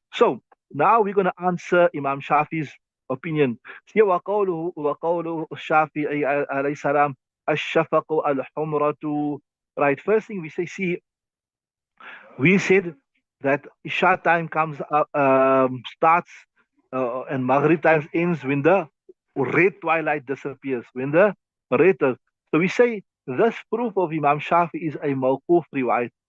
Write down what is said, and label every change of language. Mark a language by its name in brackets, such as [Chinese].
[English] So now we're going to answer Imam Shafi's opinion. Here [Arabic] وقوله الشافعي عليه السلام الشفق الحمرة. [English] Right. First thing we say, see, we said that Isha time comes up, starts, and Maghrib time ends when the red twilight disappears, when the red. So we say this proof of Imam Shafi is a mawquf riwayat.